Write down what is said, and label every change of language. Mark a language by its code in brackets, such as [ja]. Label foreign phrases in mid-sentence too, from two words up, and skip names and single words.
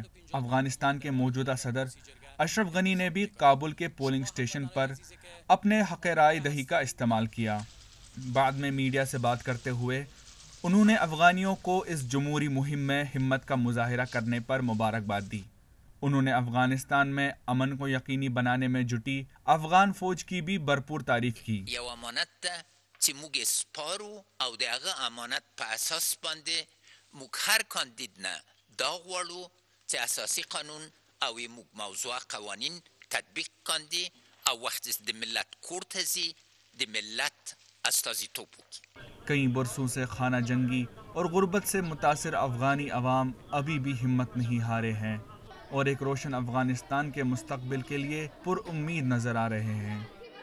[ur] افغانستان کے موجودہ صدر اشرف غنی نے بھی کابل کے پولنگ اسٹیشن پر اپنے حق رائے دہی کا استعمال کیا۔ بعد میں میڈیا سے بات کرتے ہوئے انہوں نے افغانیوں کو اس جمہوری مہم میں ہمت کا مظاہرہ کرنے پر مبارکباد دی۔ انہوں نے افغانستان میں امن کو یقینی بنانے میں جٹی افغان فوج کی بھی بھرپور تعریف کی۔ [ps] یو امانت ده چې موږ سپارو او د هغه امانت په اساس باندې موږ هر کاندید نه دا غواړو چې اساسي قانون او موږ موضوع قوانین تطبیق کاندي او وقت د ملت کور ته ځي د ملت استازیتوب وکړي۔ [ur] کئی برسوں سے خانہ جنگی اور غربت سے متاثر افغانی عوام ابھی بھی ہمت نہیں ہارے ہیں اور ایک روشن افغانستان کے مستقبل کے لیے پر امید نظر آ رہے ہیں۔